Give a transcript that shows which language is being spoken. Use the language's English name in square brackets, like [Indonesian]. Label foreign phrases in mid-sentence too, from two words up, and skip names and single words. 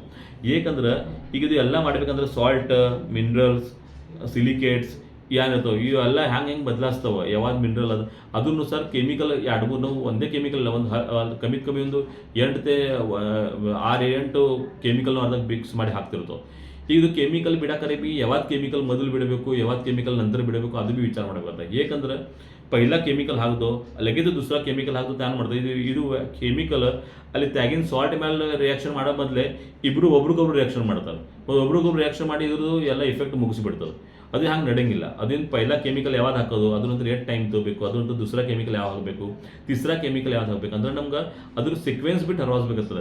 [Kannada] ಏಕೆಂದ್ರೆ ಈಗ ಇದು ಎಲ್ಲ ಮಾಡ್ಬೇಕಂದ್ರೆ ಸಾಲ್ಟ್, ಮಿನರಲ್ಸ್, ಸಿಲಿಕೇಟ್ಸ್ ಏನಿರ್ತಾವೆ ಇವೆಲ್ಲ ಹೆಂಗೆ ಬದಲಾಸ್ತವೆ. ಯಾವಾಗ ಮಿನರಲ್ ಅದನ್ನೂ ಕೆಮಿಕಲ್ 2-3 ನಾವು ಒಂದೇ ಕೆಮಿಕಲ್ ಇಲ್ಲ, ಒಂದು ಕಮ್ಮಿ ಒಂದು 6-8 ಕೆಮಿಕಲ್ ಅದಾಗ ಮಿಕ್ಸ್ ಮಾಡಿ ಹಾಕ್ತಿರ್ತವೆ. ಈಗ ಇದು ಕೆಮಿಕಲ್ ಬಿಡಾಕರೆ ಬಿ ಯಾವಾಗ ಕೆಮಿಕಲ್ ಮೊದಲು ಬಿಡಬೇಕು, ಯಾವಾಗ ಕೆಮಿಕಲ್ ನಂತರ ಬಿಡಬೇಕು ಅದು ಬಿ ವಿಚಾರ ಮಾಡಬೇಕು. ಏಕೆಂದ್ರೆ [Marathi] पहिला केमिकल [Kannada] ಹಾಕಿದೋ [Marathi] लगेच दुसरा केमिकल [Kannada] ಹಾಕಿದೋ ತ್ಯಾನ್ ಮಾಡ್ತಾರೆ. ಇದು ಕೆಮಿಕಲ್ ಅಲ್ಲಿ ತ್ಯಾಗಿನ ಸಾಲ್ಟ್ ಮೇಲೆ ರಿಯಾಕ್ಷನ್ ಮಾಡೋ ಬದಲೇ ಒಬ್ರಿಗೊಬ್ರು ರಿಯಾಕ್ಷನ್ ಮಾಡ್ತಾರೆ. ಒಬ್ರಿಗೊಬ್ರು ರಿಯಾಕ್ಷನ್ ಮಾಡಿ ಇದ್ರದ್ದು ಎಲ್ಲ ಇಫೆಕ್ಟ್ ಮುಗಿಸಿಬಿಡ್ತದೆ. ಅದು ಹಂಗೆ ನಡೆಯಂಗಿಲ್ಲ. ಅದೇನು पहिला ಕೆಮಿಕಲ್ ಯಾವಾಗ ಹಾಕೋದು, ಅದನ್ನಂತರ ಎಷ್ಟು ಟೈಮ್ ತೊಗೋಬೇಕು, ಅದನ್ನಂತರ दुसरा ಕೆಮಿಕಲ್ ಯಾವಾಗ ಹಾಕಬೇಕು, तीसरा ಕೆಮಿಕಲ್ ಯಾವಾಗ ಹಾಕಬೇಕು ಅಂದ್ರೆ ನಮ್ಗೆ ಅದ್ರ ಸೀಕ್ವೆನ್ಸ್ ಬಿಟ್ಟು ಹರವಾಸ್ಬೇಕಾಗ್ತದೆ.